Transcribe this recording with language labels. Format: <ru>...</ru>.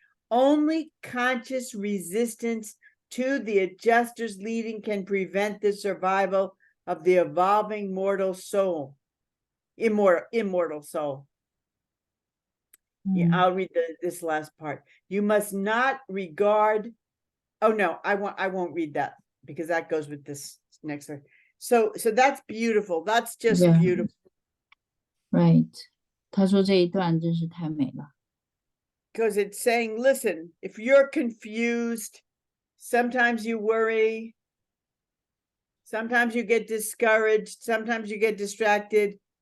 <en>Only conscious resistance to the adjuster's leading can prevent the survival of the evolving mortal soul. Immortal soul. Yeah, I'll read this last part. You must not regard. Oh no, I won't read that because that goes with this next one. So that's beautiful. That's just beautiful. Right.</en> <zh>他说这一段真是太美了。</zh> <en>Because it's saying, listen, if you're confused, sometimes you worry, sometimes you get discouraged, sometimes you get distracted.</en>